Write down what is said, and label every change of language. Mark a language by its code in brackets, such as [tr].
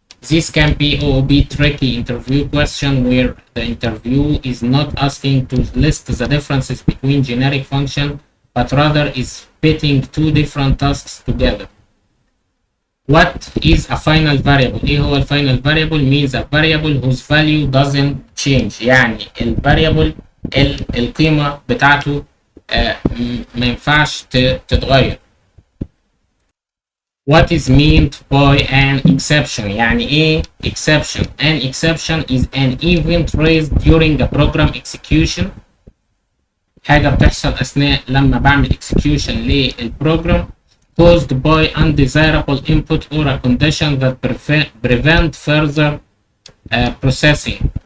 [en] This can be OOB tricky interview question where the interview is not asking to list the differences between generic function but rather is fitting two different tasks together. What is a final variable؟ [ar] ايه هو الفاينل [en] variable؟ means a variable whose value doesn't change. [ar] يعني الفاريبل القيمة بتاعته ما ينفعش تتغير. [en] What is meant by an exception؟ [ar] يعني ايه [en] exception؟ An exception is an event raised during a program execution. [ar] حاجة بتحصل أثناء لما بعمل execution للبروجرام [en] caused by undesirable input or a condition that prevent further processing.